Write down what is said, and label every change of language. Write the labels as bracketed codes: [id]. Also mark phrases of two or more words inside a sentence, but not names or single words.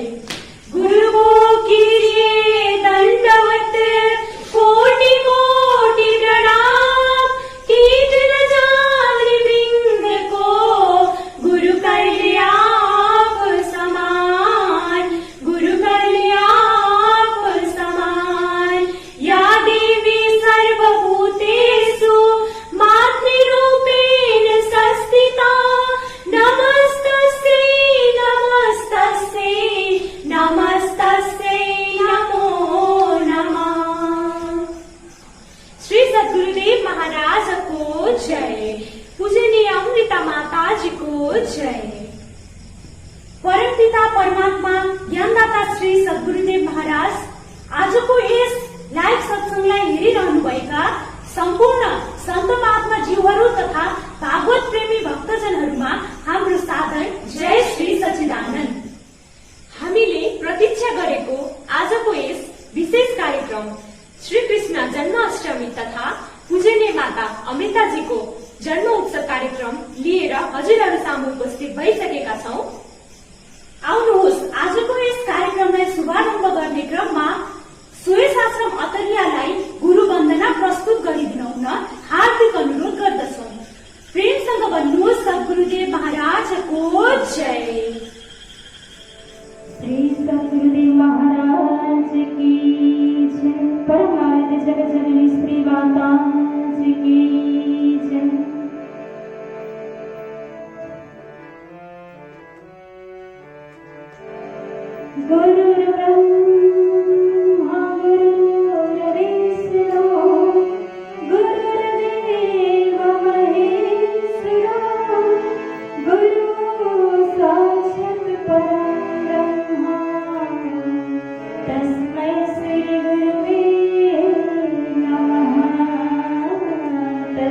[hi] गुरुओं की दंडवत कोटि कोटि प्रणाम। कीट न जाने वृंद को गुरु कर लिया आप समान। गुरु कर लिया आप समान। [sa] या देवी सर्वभूतेषु मातृरूपेण संस्थिता। नमस्तस्यै नमस्तस्यै नमस्तस्यै नमो नमः। [ne] श्री सद्गुरुदेव महाराज को जय। पूजनीय अमृता माता जी को जय। परमपिता परमात्मा ज्ञानदाता श्री सद्गुरुदेव महाराज आजको यस लाइभ सत्संगलाई हेरिरहनुभएका सम्पूर्ण सन्त महात्मा जीवहरू तथा भागवत प्रेमी भक्तजनहरूमा हाम्रो सादर जय श्री सच्चिदानन्द। हामीले प्रतीक्षा गरेको आजको यस विशेष कार्यक्रम श्री कृष्ण जन्माष्टमी तथा पूजनीय माता अमृताजीको जन्म उत्सव कार्यक्रम लिएर हजुरहरू सामु उपस्थित भइसकेका छौं। आउनुहोस् आजको यस कार्यक्रमलाई शुभारम्भ गर्ने क्रममा सुयस आश्रम अतरियालाई गुरु वन्दना प्रस्तुत गरिदिन हुन हार्दिक अनुरोध गर्दछौं। प्रेमसँग भन्नुहोस् सद्गुरुदेव महाराजको जय। [hi] श्री सद्गुरुदेव महाराज की जय। परमानंद जगत जननी श्री माता जी की जय। [sa] गुरु ब्रह्मा गुरुर्विष्णु गुरुर्देव महेश्वरा। गुरु साक्षात् परब्रह्म तस्मै श्री गुरुवे नमः।